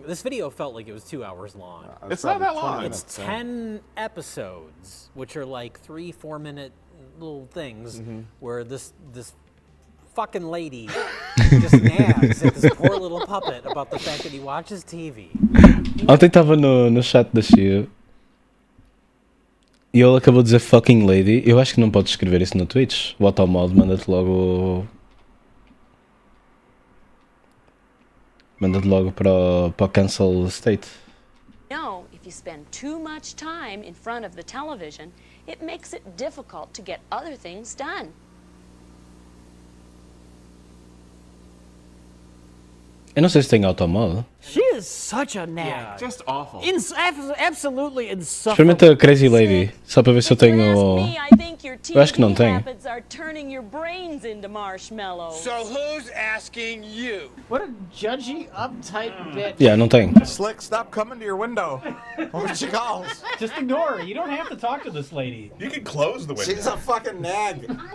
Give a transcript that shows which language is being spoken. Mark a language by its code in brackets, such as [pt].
[en] This video felt like it was 2 hours long. It's not that long. It's 10 episodes, which are like 3-4 minute little things, where this fucking lady just nags at this poor little puppet about the fact that he watches TV. [pt] Ontem estava no chat da Chia e ele acabou de dizer [en] fucking lady. [pt] Eu acho que não podes escrever isso no Twitch. O automodo manda-te logo para o cancel state. [en] No, if you spend too much time in front of the television, it makes it difficult to get other things done. [pt] Eu não sei se tem automodo. [en] She is such a nag. Just awful. Absolutely insufferable. [pt] Experimenta [en] Crazy Lady, [pt] só para ver se eu tenho. Eu acho que não tenho. [en] Are turning your brains into marshmallows. So who's asking you? What a judgy, uptight bitch. [pt] Yeah, não tenho. [en] Slick, stop coming to your window. When she calls. Just ignore her. You don't have to talk to this lady. You can close the window. She's a fucking nag.